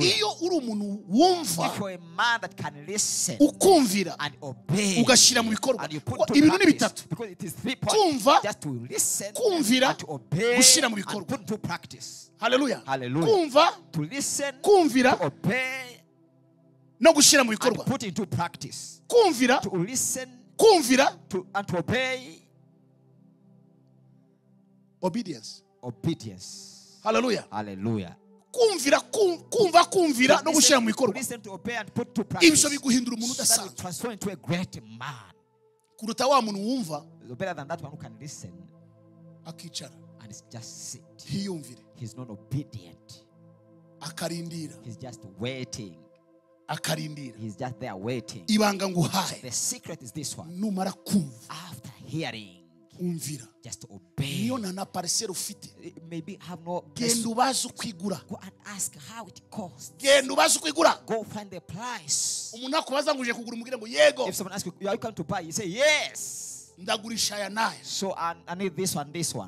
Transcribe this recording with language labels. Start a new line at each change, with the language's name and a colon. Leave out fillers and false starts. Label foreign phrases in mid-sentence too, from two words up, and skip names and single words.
English: If you're a man that can listen and obey and you put to practice, because it is 3 points, just to listen and to obey and put to practice. Hallelujah. Hallelujah. To listen, to obey, and to put into practice. To listen, and to obey. Obedience. Obedience. Hallelujah. Hallelujah.
Kinyarwanda: Kumvira no gushira mu bikorwa.
English: Listen to obey and put to practice.
Kinyarwanda: Ibyo biguhindura umuntu udasanzwe.
English: That will transform into a great man.
Kinyarwanda: Kuruta wa muntu wumva.
English: Better than that one who can listen.
Kinyarwanda: Akicara.
English: And just sit.
Kinyarwanda: Hiyumvire.
English: He's not obedient.
Kinyarwanda: Akarindira.
English: He's just waiting.
Kinyarwanda: Akarindira.
English: He's just there waiting.
Kinyarwanda: Ibanga nguhaye.
English: The secret is this one.
Kinyarwanda: Numara kumva.
English: After hearing. Just obey. Maybe have no place. Go and ask how it costs. Go find the price. If someone asks you, are you come to buy? You say yes. So I need this one.